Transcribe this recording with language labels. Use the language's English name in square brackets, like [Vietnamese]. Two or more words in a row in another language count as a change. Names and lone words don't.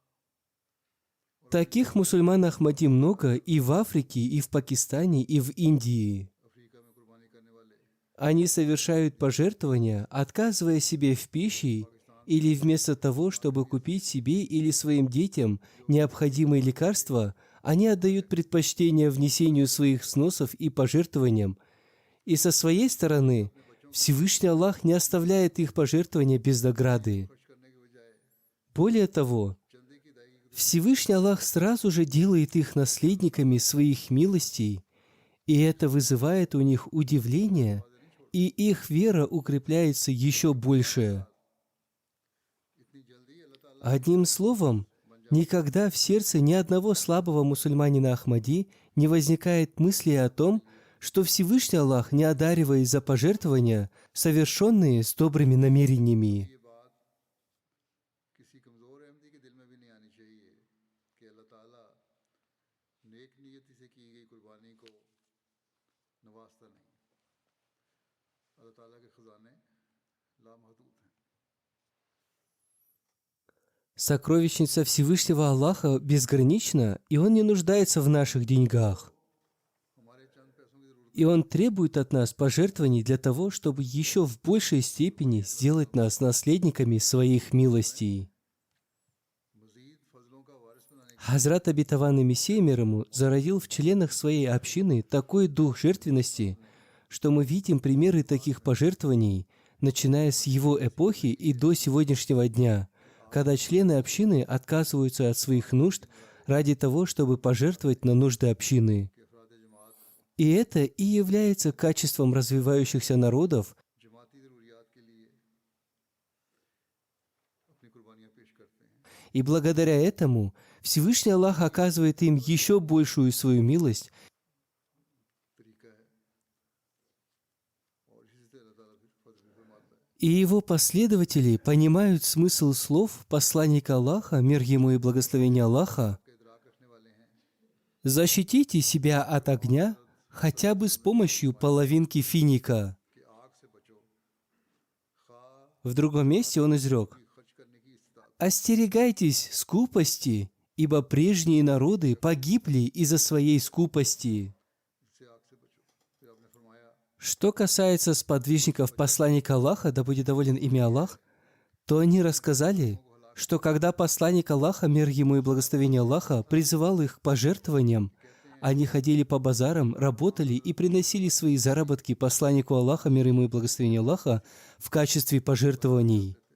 [Russian] Таких мусульман Ахмади много и в Африке, и в Пакистане, и в Индии. [Urdu] افریقہ میں قربانی کرنے والے [Russian] Они совершают пожертвования, отказывая себе в пище или вместо того, чтобы купить себе или своим детям необходимые лекарства, они отдают предпочтение внесению своих взносов и пожертвованиям. И со своей стороны Всевышний Аллах не оставляет их пожертвования без награды. [Urdu] خرچ کرنے کے بجائے [Russian] Более того, [Urdu] چندے کی ادائیگی [Russian] Всевышний Аллах сразу же делает их наследниками своих милостей, и это вызывает у них удивление, и их вера укрепляется еще больше. [Urdu] اتنی جلدی اللہ تعالیٰ [Russian] Одним словом, никогда в сердце ни одного слабого мусульманина Ахмади не возникает мысли о том, что Всевышний Аллах не одаривает за пожертвования, совершенные с добрыми намерениями. [Urdu] یہ بات کسی کمزور احمدی کے دل میں بھی نہیں آنی چاہیے کہ اللہ تعالیٰ نیک نیتی سے کی گئی قربانی کو نوازتا نہیں. اللہ تعالیٰ کے خزانے لامحدود ہیں. [Russian] Сокровищница Всевышнего Аллаха безгранична, и Он не нуждается в наших деньгах. [Urdu] ہمارے چند پیسوں کی ضرورت [Russian] И Он требует от нас пожертвований для того, чтобы еще в большей степени сделать нас наследниками своих милостей. [Urdu] مزید فضلوں کا وارث بنانے [Russian] Хазрат обетованный Мессия мир ему зародил в членах своей общины такой дух жертвенности, что мы видим примеры таких пожертвований, начиная с его эпохи и до сегодняшнего дня, когда члены общины отказываются от своих нужд ради того, чтобы пожертвовать на нужды общины. [Urdu] کے افراد جماعت [Russian] И это и является качеством развивающихся народов, [Urdu] جماعتی ضروریات کے لیے اپنی قربانیاں پیش کرتے ہیں. [Russian] и благодаря этому Всевышний Аллах оказывает им еще большую свою милость, [Urdu] طریقہ ہے اور اسی سے اللہ تعالیٰ پھر فضل میں فرماتا ہے. [Russian] и его последователи понимают смысл слов посланника Аллаха, мир ему и благословение Аллаха: [Urdu] کے ادراک رکھنے والے ہیں [Russian] «Защитите себя от огня хотя бы с помощью половинки финика». [Urdu] کہ آگ سے بچو، کھا [Russian] В другом месте он изрек: [Urdu] خرچ کرنے کی استطاعت [Russian] «Остерегайтесь скупости, ибо прежние народы погибли из-за своей скупости». [Urdu] سے آگ سے بچو۔ پھر آپ نے فرمایا [Russian] Что касается сподвижников посланника Аллаха, да будет доволен ими Аллах, то они рассказали, что когда посланник Аллаха, мир ему и благословение Аллаха, призывал их к пожертвованиям, Они ходили по базарам, работали и приносили свои заработки посланнику Аллаха, мир ему и благословение Аллаха, в качестве пожертвований.